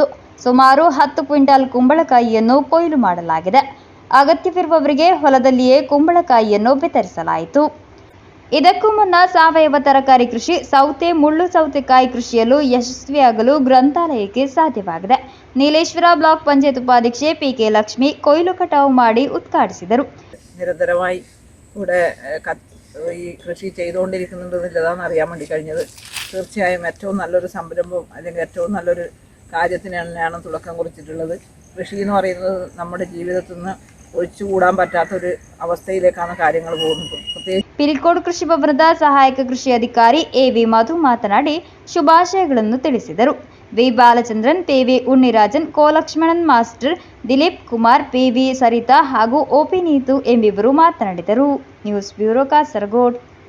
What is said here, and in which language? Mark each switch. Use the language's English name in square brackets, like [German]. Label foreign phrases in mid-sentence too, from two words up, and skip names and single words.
[Kannada] ಸುಮಾರು 10 ಕ್ವಿಂಟಾಲ್ ಕುಂಬಳಕಾಯಿಯನ್ನು ಕೊಯ್ಲು ಮಾಡಲಾಗಿದೆ. ಅಗತ್ಯವಿರುವವರಿಗೆ ಹೊಲದಲ್ಲಿಯೇ ಕುಂಬಳಕಾಯಿಯನ್ನು ವಿತರಿಸಲಾಯಿತು. ಇದಕ್ಕೂ ಮುನ್ನ ಸಾವಯವ ತರಕಾರಿ ಕೃಷಿ, ಸೌತೆ, ಮುಳ್ಳು ಸೌತೆಕಾಯಿ ಕೃಷಿಯಲ್ಲೂ ಯಶಸ್ವಿಯಾಗಲು ಗ್ರಂಥಾಲಯಕ್ಕೆ ಸಾಧ್ಯವಾಗಿದೆ. ನೀಲೇಶ್ವರ ಬ್ಲಾಕ್ ಪಂಚಾಯತ್ ಉಪಾಧ್ಯಕ್ಷ ಪಿ.ಕೆ. ലക്ഷ്മി കൊയിലു കಟಾವು ಮಾಡಿ ಉದ್ಘಾಟಿಸಿದರು. [Malayalam] നിരന്തരമായി ഇവിടെ ഈ കൃഷി ചെയ്തുകൊണ്ടിരിക്കുന്നുണ്ടെന്നുള്ളതാണ് അറിയാൻ വേണ്ടി കഴിഞ്ഞത്. തീർച്ചയായും ഏറ്റവും നല്ലൊരു സംരംഭം അല്ലെങ്കിൽ ഏറ്റവും നല്ലൊരു കാര്യത്തിന് തന്നെയാണ് തുടക്കം കുറിച്ചിട്ടുള്ളത്. കൃഷി എന്ന് പറയുന്നത് നമ്മുടെ ജീവിതത്തിൽ നിന്ന് ഒഴിച്ചുകൂടാൻ പറ്റാത്തൊരു അവസ്ഥയിലേക്കാണ് കാര്യങ്ങൾ പോകുന്നത്. [Kannada] ಪಿಲಿಕೋಡ್ ಕೃಷಿ ಭವನದ ಸಹಾಯಕ ಕೃಷಿ ಅಧಿಕಾರಿ ಎ.ವಿ. ಮಧು ಮಾತನಾಡಿ ಶುಭಾಶಯಗಳನ್ನು ತಿಳಿಸಿದರು. ವಿ. ಬಾಲಚಂದ್ರನ್, ಪಿ.ವಿ. ಉಣ್ಣಿರಾಜನ್, ಕೋಲಕ್ಷ್ಮಣನ್ ಮಾಸ್ಟರ್, ದಿಲೀಪ್ ಕುಮಾರ್, ಪಿ.ವಿ. ಸರಿತಾ ಹಾಗೂ ಒ.ಪಿ. ನೀತು ಎಂಬಿಬ್ಬರು ಮಾತನಾಡಿದರು. [English] news bureau [Kannada] ಕಾಸರಗೋಡು.